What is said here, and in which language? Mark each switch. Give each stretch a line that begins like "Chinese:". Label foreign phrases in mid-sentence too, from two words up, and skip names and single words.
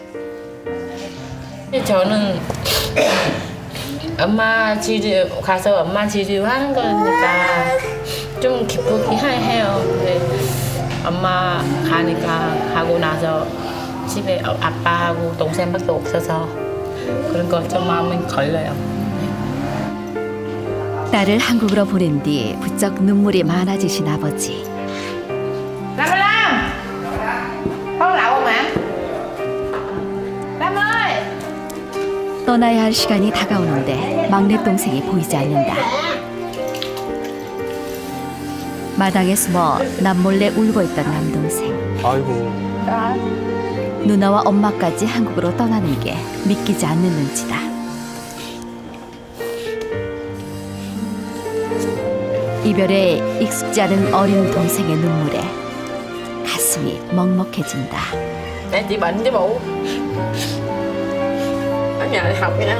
Korean: 저는 엄마 치료 가서 엄마 치료하는 거니까 좀 기쁘긴 해요. 근데 엄마 가고 나서 집에 아빠하고 동생밖에 없어서 그런 거 좀 마음이 걸려요. 딸을 한국으로 보낸 뒤 부쩍 눈물이 많아지신 아버지.
Vietnamese: Lam! Con lậu không ạ? Lam ơi!
Korean: 떠나야 할 시간이 다가오는데 막내 동생이 보이지 않는다. 마당에 숨어 남몰래 울고 있던 남동생. 아이고. 누나와 엄마까지 한국으로 떠나는 게 믿기지 않는 눈치다. 이별에 익숙지 않은 어린 동생의 눈물에 가슴이 먹먹해진다.
Vietnamese: Mẹ chị bệnh chứ bộ. Ở nhà đi học nha.